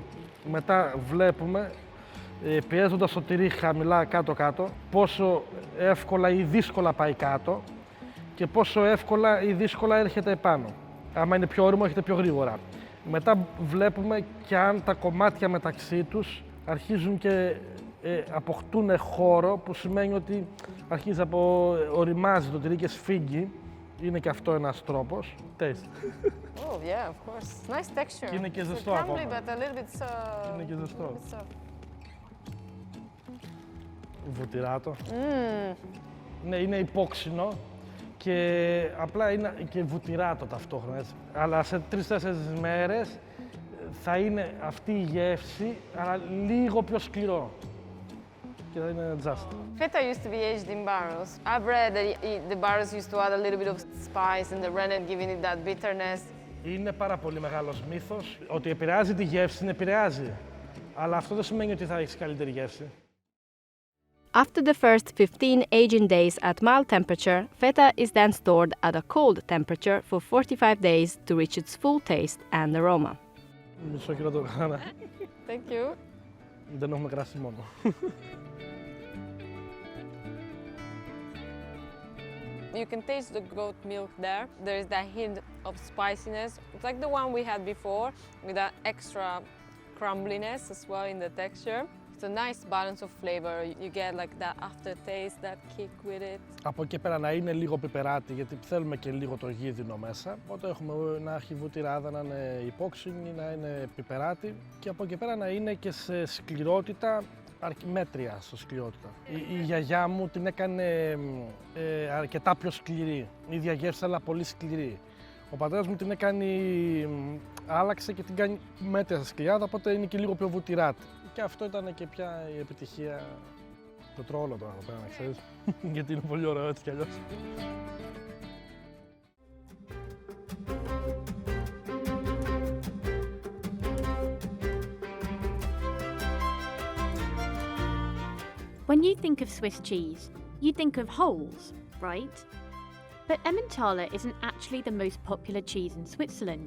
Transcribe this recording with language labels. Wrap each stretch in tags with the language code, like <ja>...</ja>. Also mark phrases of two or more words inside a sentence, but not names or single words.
<el>Μετά βλέπουμε, πιέζοντας το τυρί χαμηλά κάτω-κάτω, πόσο εύκολα ή δύσκολα πάει κάτω και πόσο εύκολα ή δύσκολα έρχεται επάνω. Άμα είναι πιο όριμο, έρχεται πιο γρήγορα. Μετά βλέπουμε και αν τα κομμάτια μεταξύ τους αρχίζουν και αποκτούν χώρο, που σημαίνει ότι αρχίζει οριμάζει το τυρί και σφίγγει. Είναι και αυτό ένας τρόπος.</el> <en>Taste. Oh yeah, of course. Nice texture.</en> <el>Και είναι και ζεστό ακόμα.</el> <en>But a little bit so...</en> <el>Είναι και ζεστό. Βουτυράτο. Ναι, είναι υπόξινο και απλά είναι και βουτυράτο ταυτόχρονα. Έτσι. Αλλά σε 3-4 μέρες θα είναι αυτή η γεύση, αλλά λίγο πιο σκληρό. Και θα είναι just.</el> <en>Feta used to be aged in barrels. I've read that the barrels used to add a little bit of spice in the rennet, giving it that bitterness.</en> <el>Είναι πάρα πολύ μεγάλος μύθος ότι επηρεάζει τη γεύση, την επηρεάζει. Αλλά αυτό δεν σημαίνει ότι θα έχει καλύτερη γεύση.</el> <en>After the first 15 aging days at mild temperature, feta is then stored at a cold temperature for 45 days to reach its full taste and aroma.</en> <el>Μισό κιλό το κάνα.</el> <en>Thank you.</en> <el>Δεν έχουμε κρασί μόνο.</el> <en>You can taste the goat milk there. There is that hint of spiciness. It's like the one we had before, with that extra crumbliness as well in the texture. It's a nice balance of flavor. You get like that aftertaste, that kick with it.</en> <el>Από εκεί πέρα να είναι λίγο πιπεράτη, γιατί θέλουμε και λίγο το γίδινο μέσα. Οπότε έχουμε να έχει βουτυράδα, να είναι υπόξινη, να είναι πιπεράτη. Και από εκεί πέρα να είναι και σε σκληρότητα, μέτρια στο σκληρότητα. Η γιαγιά μου την έκανε αρκετά πιο σκληρή. Η ίδια γεύση, αλλά πολύ σκληρή. Ο πατέρας μου την έκανε, άλλαξε και την κάνει μέτρια στα σκληράδα, οπότε είναι και λίγο πιο βουτυράτη. Και αυτό ήταν και πια η επιτυχία. Το τρώω όλο τώρα εδώ πέρα, να ξέρεις, γιατί είναι πολύ ωραίο έτσι κι αλλιώς.</el> <en>When you think of Swiss cheese, you think of holes, right? But Emmentaler isn't actually the most popular cheese in Switzerland.</en>